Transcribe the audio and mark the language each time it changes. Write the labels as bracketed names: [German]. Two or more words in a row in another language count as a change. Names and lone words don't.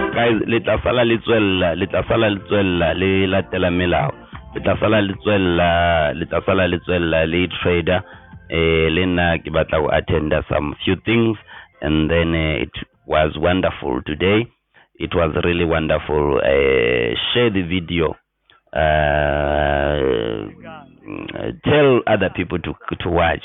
[English] guys, [Tswana] le tla sala le tswella le latela melao. Le tla sala le tswella le trader le nna ke batla go [English] attend some few things, and then it was wonderful today. It was really wonderful. Share the video. Tell other people to watch.